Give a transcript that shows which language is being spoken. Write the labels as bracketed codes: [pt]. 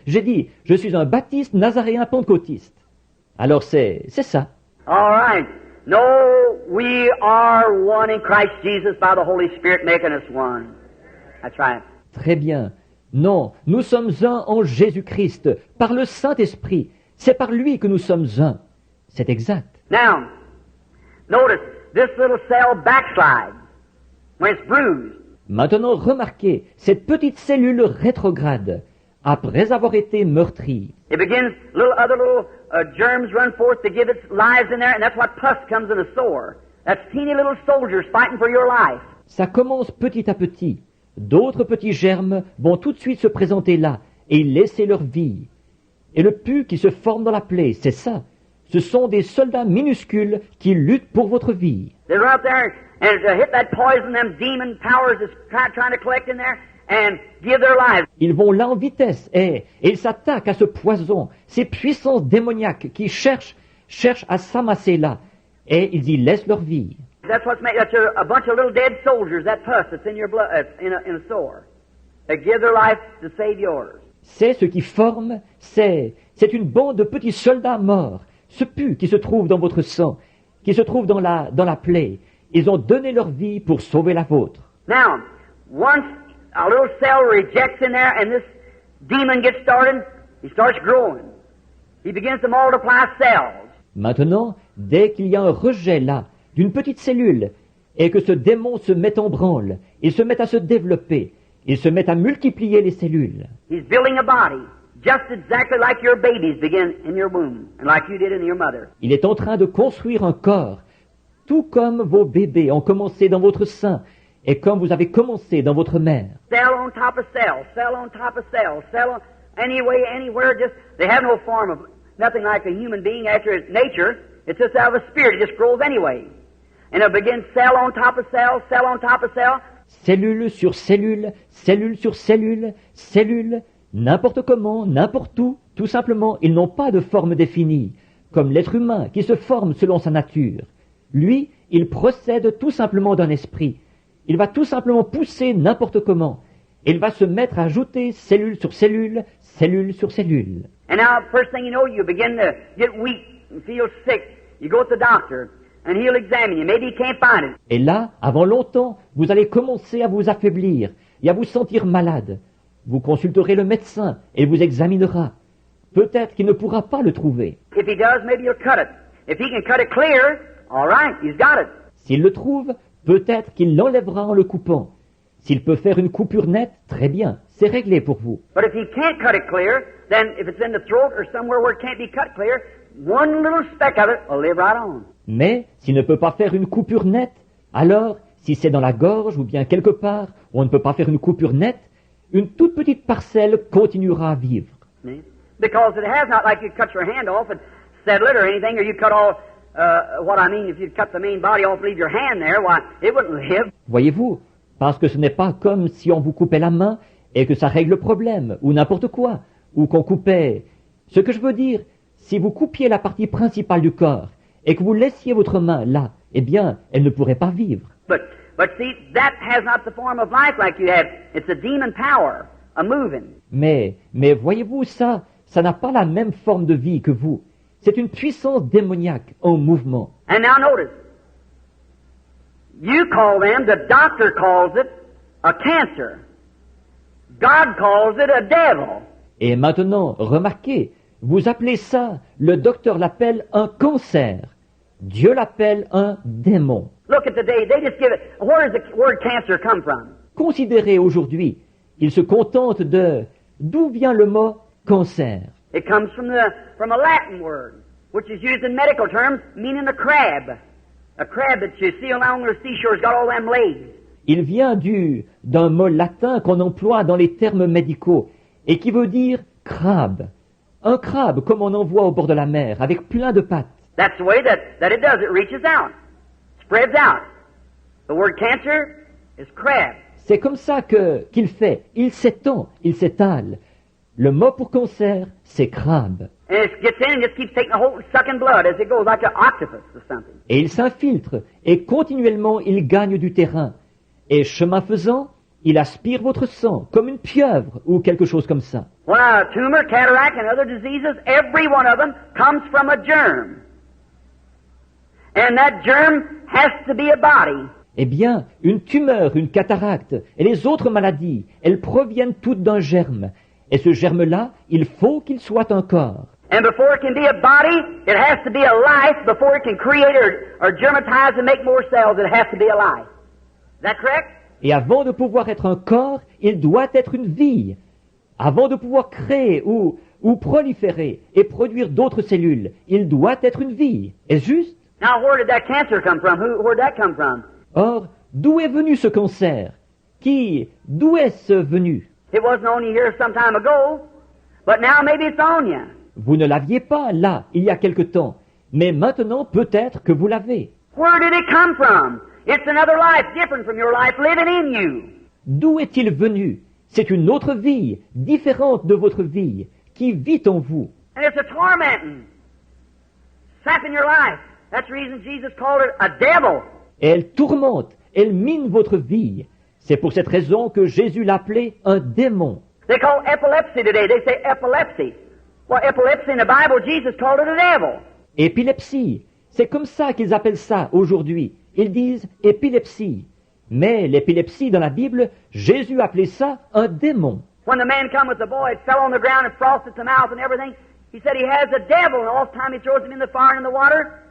[fr] J'ai dit, je suis un baptiste nazaréen pentecôtiste. Alors c'est ça. [en] All right. No, we are one in Christ Jesus by the Holy Spirit making us one. That's right. [fr] Très bien. Non, nous sommes un en Jésus-Christ, par le Saint-Esprit. C'est par lui que nous sommes un. C'est exact. [en] Now, notice, this little cell backslides when it's bruised. [fr] Maintenant, remarquez, cette petite cellule rétrograde, après avoir été meurtrie, [en] It begins, other little germs run forth to give its lives in there, and that's what pus comes in a sore. That's teeny little soldiers fighting for your life. [fr] ça commence petit à petit. D'autres petits germes vont tout de suite se présenter là et laisser leur vie. Et le pus qui se forme dans la plaie, c'est ça. Ce sont des soldats minuscules qui luttent pour votre vie. [en] They run up there and hit that poison, them demon powers is trying to collect in there and give their lives. [fr] Ils vont là en vitesse et ils s'attaquent à ce poison, ces puissances démoniaques qui cherchent à s'amasser là. Et ils y laissent leur vie. [en] That's what's made. That's a bunch of little dead soldiers. That pus that's in your blood, in a sore. They give their life to save yours. [fr] C'est ce qui forme, c'est une bande de petits soldats morts. Ce pus qui se trouve dans votre sang, qui se trouve dans la plaie. Ils ont donné leur vie pour sauver la vôtre. [en] Now, once a little cell rejects in there and this demon gets started, he starts growing. He begins to multiply cells. [fr] Maintenant, dès qu'il y a un rejet là, d'une petite cellule, et que ce démon se met en branle, il se met à se développer, il se met à multiplier les cellules. [en] He's building a body, just exactly like your babies begin in your womb, and like you did in your mother. [fr] Il est en train de construire un corps, tout comme vos bébés ont commencé dans votre sein, et comme vous avez commencé dans votre mère. [en] Cell on top of cell, cell on top of cell, cell on, anywhere, just, they have no form of, nothing like a human being after its nature. It's just out of a spirit, it just grows anyway. And it begins cell on top of cell, cell on top of cell. [fr] Cellule sur cellule, cellule sur cellule, cellule, n'importe comment, n'importe où, tout simplement, ils n'ont pas de forme définie, comme l'être humain qui se forme selon sa nature. Lui, il procède tout simplement d'un esprit. Il va tout simplement pousser n'importe comment. Et il va se mettre à ajouter cellule sur cellule, cellule sur cellule. [en] And now, first thing you know, you begin to get weak and feel sick. You go to the doctor, and he'll examine you. Maybe he can't find it. [fr] Et là, avant longtemps, vous allez commencer à vous affaiblir et à vous sentir malade. Vous consulterez le médecin et il vous examinera. Peut-être qu'il ne pourra pas le trouver. [en] If he does, maybe he'll cut it. If he can cut it clear, all right, he's got it. [fr] S'il le trouve, peut-être qu'il l'enlèvera en le coupant. S'il peut faire une coupure nette, très bien, c'est réglé pour vous. [en] But if he can't cut it clear, then if it's in the throat or somewhere where it can't be cut clear, one little speck of it will live right on. [fr] Mais s'il ne peut pas faire une coupure nette, alors, si c'est dans la gorge ou bien quelque part où on ne peut pas faire une coupure nette, une toute petite parcelle continuera à vivre. [en] Because it has not like you cut your hand off and settle it or anything, or you cut all, if you cut the main body off, leave your hand there, why, it wouldn't live. [fr] Voyez-vous, parce que ce n'est pas comme si on vous coupait la main et que ça règle le problème, ou n'importe quoi, ou qu'on coupait. Ce que je veux dire, si vous coupiez la partie principale du corps et que vous laissiez votre main là, eh bien, elle ne pourrait pas vivre. [en] But see, that has not the form of life like you have. It's a demon power, a moving. [fr] Mais voyez-vous, ça n'a pas la même forme de vie que vous. C'est une puissance démoniaque en mouvement. [en] And now notice, you call them, the doctor calls it, a cancer. God calls it a devil. [fr] Et maintenant, remarquez, Vous appelez ça, le docteur l'appelle un cancer. Dieu l'appelle un démon. [en] Look at the day, they just give it, where does the word cancer come from? [fr] Considérez aujourd'hui, il se contente d'où vient le mot cancer. [en] It comes from a Latin word, which is used in medical terms, meaning a crab. A crab that you see along the seashore has got all them legs. [fr] Il vient d'un mot latin qu'on emploie dans les termes médicaux et qui veut dire crabe. Un crabe comme on en voit au bord de la mer, avec plein de pattes. [en] That's the way that it does. It reaches out, spreads out. The word cancer is crab. [fr] C'est comme ça qu'il fait. Il s'étend, il s'étale. Le mot pour cancer, c'est crabe. [en] And it gets in and just keeps taking a hold, sucking blood as it goes, like an octopus or something. [fr] Et il s'infiltre, et continuellement il gagne du terrain. Et chemin faisant, il aspire votre sang, comme une pieuvre, ou quelque chose comme ça. [en] Well, a tumor, cataract, and other diseases, every one of them comes from a germ. And that germ has to be a body. [fr] Eh bien, une tumeur, une cataracte, et les autres maladies, elles proviennent toutes d'un germe. Et ce germe-là, il faut qu'il soit un corps. [en] And before it can be a body, it has to be a life. Before it can create or germatize and make more cells, it has to be a life. Is that correct? [fr] Et avant de pouvoir être un corps, il doit être une vie. Avant de pouvoir créer ou proliférer et produire d'autres cellules, il doit être une vie. Est-ce juste? [en] Now, where did that cancer come from? Where did that come from? [fr] Or, d'où est venu ce cancer? D'où est-ce venu? [en] It wasn't on you here some time ago, but now maybe it's on you. [fr] Vous ne l'aviez pas là, il y a quelque temps, mais maintenant peut-être que vous l'avez. [en] Where did it come from? It's another life different from your life living in you. [fr] D'où est-il venu? C'est une autre vie, différente de votre vie, qui vit en vous. [en] And it's a tormenting, sapping your life. That's the reason Jesus called it a devil. [fr] Et elle tourmente, elle mine votre vie. C'est pour cette raison que Jésus l'appelait un démon. [en] They call epilepsy today. They say epilepsy. Well, epilepsy in the Bible, Jesus called it a devil. [fr] Épilepsie, c'est comme ça qu'ils appellent ça aujourd'hui. Ils disent épilepsie. Mais l'épilepsie dans la Bible, Jésus appelait ça un démon. [en] When the man come with the boy, it fell on the ground and frosted the mouth and everything. He said he has a devil, and all the time he throws him in the fire and in the water.